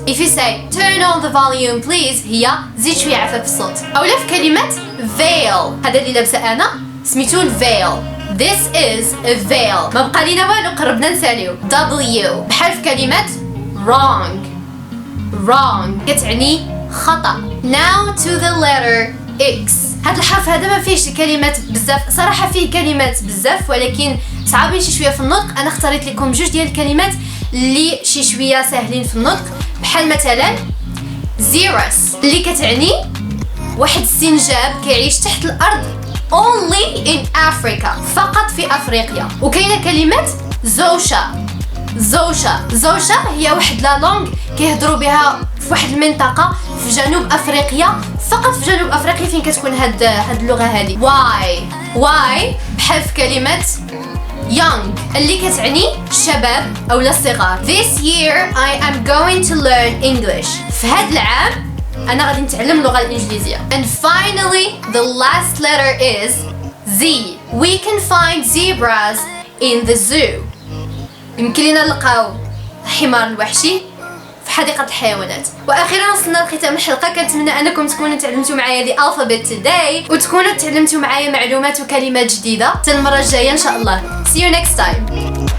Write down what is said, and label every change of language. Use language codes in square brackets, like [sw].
[en] if you say turn on the volume please [ar] هي زيد شويه عفا في الصوت. اولا في كلمه veil هذا اللي لابسه انا سميتو الفيل. [en] this is a veil. [ar] ما بقى لينا والو، قربنا نساليو. W بحال في كلمه wrong كتعني خطا. [en] now to the letter X. [ar] هذا الحرف هذا ما فيهش كلمات بزاف صراحه، فيه كلمات بزاف ولكن صعبين شي شويه في النطق. انا اختاريت لكم جوج ديال الكلمات اللي شي شويه ساهلين في النطق، بحال مثلا زيرس اللي كتعني واحد السنجاب كيعيش تحت الارض [en] only in Africa. [ar] فقط في أفريقيا. وكاينة كلمة زوشا. زوشا هي واحد لا لونغ كيهضروا بها في واحد المنطقة في جنوب أفريقيا، فقط في جنوب أفريقيا فين كتكون هاد اللغة هذه. واي بحال في كلمة young اللي كتعني شباب أو لا صغار. [en] This year I am going to learn English. [ar] في هاد العام أنا غادي نتعلم اللغة الإنجليزية. [en] And finally the last letter is Z. We can find zebras in the zoo. [ar] يمكن لنا نلقاو الحمار الوحشي في حديقة الحيوانات. واخيرا وصلنا لختام الحلقة. كنتمنى انكم تكونوا تعلمتوا معايا [en] the alphabet today [ar] وتكونوا تعلمتوا معايا معلومات وكلمات جديدة. حتى المرة الجاية ان شاء الله. [en] See you next time.